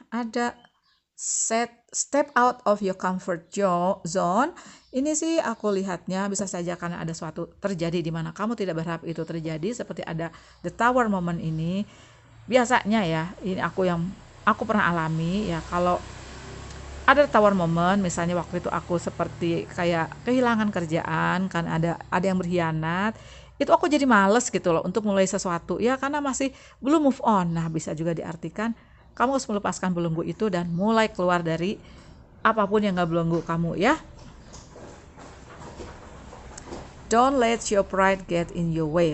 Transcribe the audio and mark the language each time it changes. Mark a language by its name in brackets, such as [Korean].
[Indonesian] Ada [English] step out of your comfort zone. [Indonesian] Ini sih aku lihatnya bisa saja karena ada suatu terjadi di mana kamu tidak berharap itu terjadi, seperti ada [English] the tower moment [Indonesian] ini. Biasanya ya, ini aku pernah alami ya, kalau ada tower moment, misalnya waktu itu aku seperti kayak kehilangan kerjaan kan, ada yang berkhianat, itu aku jadi males gitu loh untuk mulai sesuatu ya, karena masih belum move on. Nah, bisa juga diartikan kamu harus melepaskan belenggu itu dan mulai keluar dari apapun yang gak belenggu kamu ya. [English] Don't let your pride get in your way.